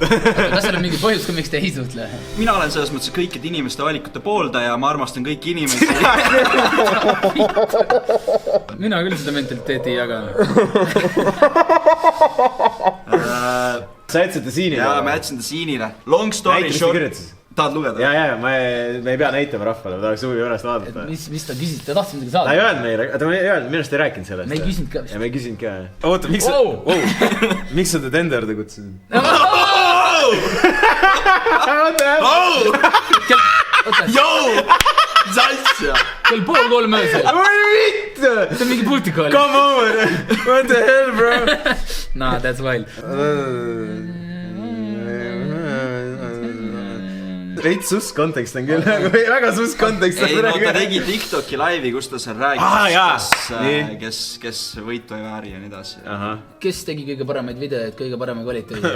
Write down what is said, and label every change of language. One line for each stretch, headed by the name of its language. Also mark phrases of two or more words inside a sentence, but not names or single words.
Estonian: Kas seal on mingi põhjus, kui miks te ei suhtle? Mina olen selles mõttes kõikide inimeste valikute pooldaja, ma armastan kõiki inimesi. Mina küll seda mentaliteeti ei jaga. Sa jätsid ta siinile? Jaa, ma jätsin ta siinile.
English: Long story short.
Estonian: Tahad lugeda? Jaa, me ei pea näitama rahvale, ma tahaks huvi juurest vaadata. Mis ta küsis? Ta tahtsid midagi saada? Ta ei öelnud meile, minu arust ei rääkinud sellest. Me ei küsinud ka. Ja me ei küsinud ka. Oota, miks sa ta enda juurde kutsusid? Jou! Salsja! Kell 2:30 öösel. Mitte! See on mingi pultikool.
English: Come on! What the hell, bro? Nah, that's wild.
Estonian: Veits sus kontekst on küll, väga sus kontekst. Ei, no ta tegi TikToki laivi, kus ta seal rääkis, kes võitu ei vääri ja nii edasi. Kes tegi kõige paremaid videoid, kõige parema kvaliteedi?